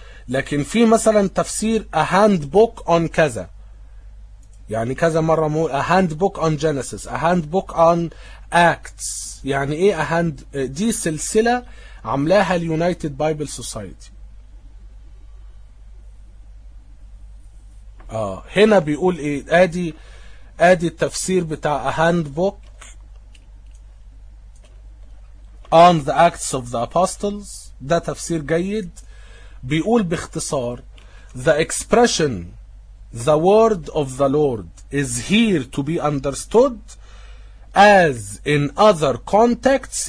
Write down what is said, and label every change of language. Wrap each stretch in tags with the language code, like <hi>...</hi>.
<ar>لكن في مثلا تفسير A handbook on كذا، يعني كذا مرة مقول A handbook on Genesis، A handbook on Acts. يعني ايه دي سلسلة عملاها اليونايتد بايبل سوسايتي. هنا بيقول ايه؟ ادي التفسير بتاع A handbook on the Acts of the Apostles. ده تفسير جيد، بيقول باختصار</ar> <en>The expression The word of the Lord is here to be understood as in other contexts.</en>